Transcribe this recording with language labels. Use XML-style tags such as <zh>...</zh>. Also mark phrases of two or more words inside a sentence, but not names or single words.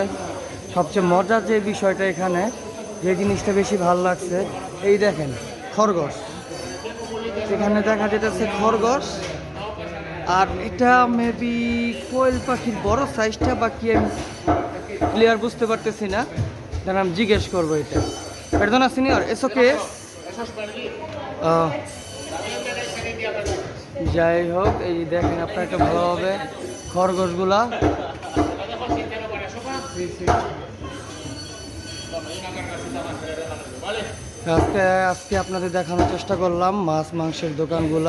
<bn>সবচেয়ে মজার যে বিষয়টা এখানে, যে জিনিসটা বেশি ভালো লাগছে, এই দেখেন খরগোশ। এখানে দেখা যেতেছে খরগোশ, আর এটা মেবি কোয়েল পাখির বড় সাইজটা বা কি আমি ক্লিয়ার বুঝতে পারতেছি না, যেন আমি জিজ্ঞেস করবো।</bn> <es>এটা Perdona, señor, ¿eso qué es?</es> <bn>যাই হোক, এই দেখেন আপনার একটা ভালো হবে খরগোশগুলা। আজকে আপনাদের দেখানোর চেষ্টা করলাম মাছ মাংসের দোকানগুলা।</bn>